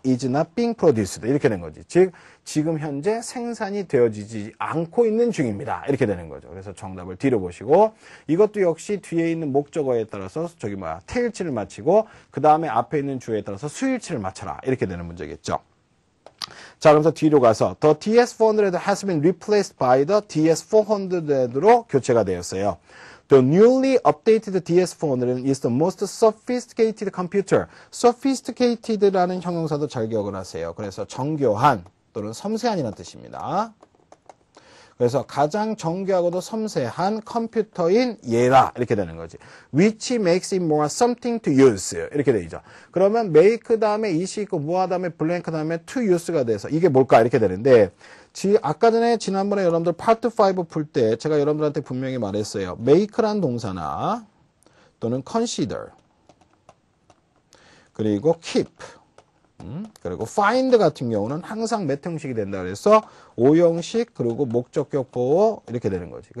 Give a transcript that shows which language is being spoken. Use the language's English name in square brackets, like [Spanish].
[English] is not being produced. 이렇게 된 거지. [Korean] 즉 지금 현재 생산이 되어지지 않고 있는 중입니다. 이렇게 되는 거죠. 그래서 정답을 뒤로 보시고 이것도 역시 뒤에 있는 목적어에 따라서 태일치를 맞히고 그 다음에 앞에 있는 주어에 따라서 수일치를 맞춰라. 이렇게 되는 문제겠죠. [English] 자, 그래서 뒤로 가서 the DS400 has been replaced by the DS400로 교체가 되었어요. The newly updated DS400 is the most sophisticated computer. [Korean] sophisticated라는 형용사도 잘 기억을 하세요. 그래서 정교한 또는 섬세한이라는 뜻입니다. 그래서 가장 정교하고도 섬세한 컴퓨터인 얘라 이렇게 되는 거지. [English] Which makes it more something to use 이렇게 되죠. [Korean] 그러면 make 다음에 it이 있고 more 다음에 blank 다음에 to use가 돼서 이게 뭘까 이렇게 되는데 아까 전에 지난번에 여러분들 파트 5 풀 때 제가 여러분들한테 분명히 말했어요. make란 동사나 또는 consider 그리고 keep 그리고 find 같은 경우는 항상 몇 형식이 된다 그래서 5형식 그리고 목적격 보호 이렇게 되는 거지.